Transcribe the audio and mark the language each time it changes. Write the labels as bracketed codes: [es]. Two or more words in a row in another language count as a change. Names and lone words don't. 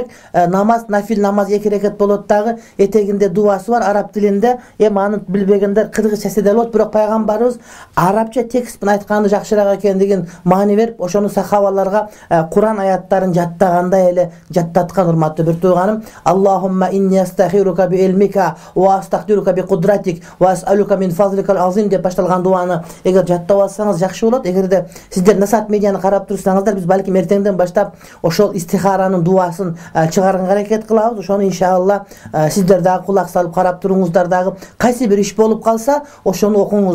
[ky] Намаз, нафил намаз 2 рекат болот дагы, этегинде дуасы бар араб тилинде. Эми аны билбегендер кыргызча эседе болот, бирок пайгамбарыбыз арабча текст менен айтканы жакшыраак экендигин маани берип, ошону сахабаларга Куран аяттарын жаттагандай эле жаттаткан, урматтуу бир тууганым. [ar] اللهم إني أستخيرك بعلمك وأستقدرك بقدرتك وأسألك من فضلك العظيم деп башталган дуаны эгер жаттап алсаңыз жакшы болот. [ky] Эгерде сиздер Насат медианы карап турсаңыздар, биз балким эртеңден баштап ошол истихаранын дуасын чыгарганга аракет кылабыз. Ошону иншалла сиздер дагы кулак салып карап туруңуздар, дагы кайсы бир иш болуп калса ошону окуңуздар.